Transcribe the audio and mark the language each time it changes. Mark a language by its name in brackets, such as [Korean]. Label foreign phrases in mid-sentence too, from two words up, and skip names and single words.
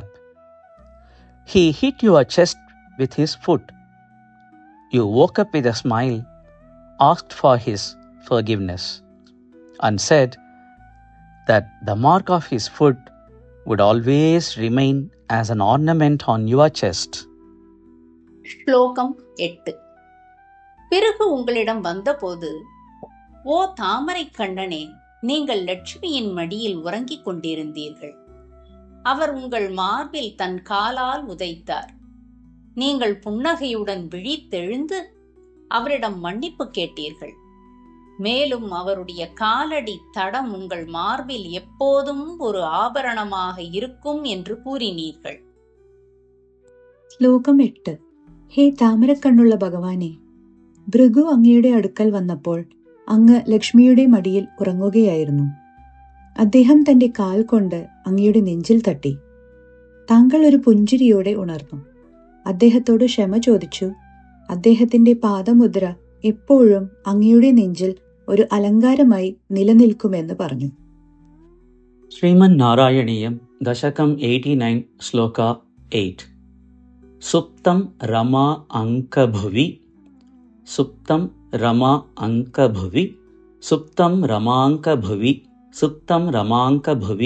[English] He hit your chest with his foot. You woke up with a smile, asked for his forgiveness, and said that the mark of his foot would always remain as an ornament on your chest. [Tamil] ஸ்லோகம் 8. பிறகு உங்களிடம் வந்தபோது, ஓ தாமரை கண்ணனே, நீங்கள் லட்சுமியின் மடியில் உறங்கிக் கொண்டிருந்தீர்கள். அவர் உங்கள் மார்பில் தன் காலால் உதைத்தார். நீங்கள் புன்னகையுடன் விழித்தெழுந்து அவரிடம் மன்னிப்பு கேட்டீர்கள். மேலும் அவருடைய காலடி தடம் உங்கள் மார்பில் எப்போதும் ஒரு ஆபரணமாக இருக்கும் என்று கூறினீர்கள். [Malayalam] ശ്ലോകം 8. ഹേ താമരക്കണ്ണുള്ള ഭഗവാനെ, ഭൃഗു അങ്ങയുടെ അടുക്കൽ വന്നപ്പോൾ അങ്ങ് ലക്ഷ്മിയുടെ മടിയിൽ ഉറങ്ങുകയായിരുന്നു. അദ്ദേഹം തന്റെ കാൽ കൊണ്ട് അങ്ങയുടെ നെഞ്ചിൽ തട്ടി. താങ്കൾ ഒരു പുഞ്ചിരിയോടെ ഉണർന്നു. അദ്ദേഹത്തോട് ക്ഷമ ചോദിച്ചു. അദ്ദേഹത്തിന്റെ പാദമുദ്ര എപ്പോഴും അങ്ങയുടെ നെഞ്ചിൽ ഒരു അലങ്കാരമായി നിലനിൽക്കുമെന്ന് പറഞ്ഞു. [Sanskrit] Sriman Narayaniyam Dashakam 89 Shloka 8. सुप्तं रमा अङ्क भुवि सुप्तं रमा अङ्क भुवि सुप्तं रमाङ्क भुवि सुप्तं रमाङ्क भुवि